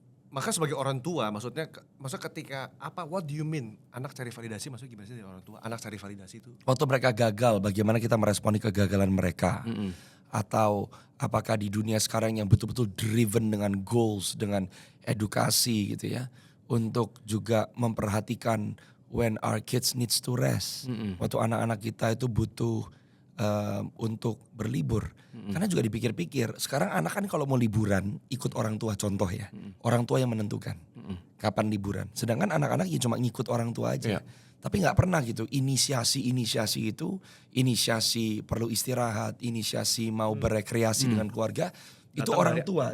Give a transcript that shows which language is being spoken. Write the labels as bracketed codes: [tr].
[id] Maka sebagai orang tua maksudnya ketika what do you mean anak cari validasi, maksudnya gimana sih dari orang tua anak cari validasi itu? Waktu mereka gagal, bagaimana kita meresponi kegagalan mereka? Atau apakah di dunia sekarang yang betul-betul driven dengan goals, dengan edukasi gitu ya, untuk juga memperhatikan [en] when our kids needs to rest. [id] Waktu anak-anak kita itu butuh untuk berlibur. Karena juga dipikir-pikir, sekarang anak kan kalau mau liburan ikut orang tua, contoh ya. Orang tua yang menentukan kapan liburan. Sedangkan anak-anak ya cuma ngikut orang tua aja. Tapi nggak pernah gitu inisiasi itu, inisiasi perlu istirahat, inisiasi mau berekreasi dengan keluarga, itu orang tua.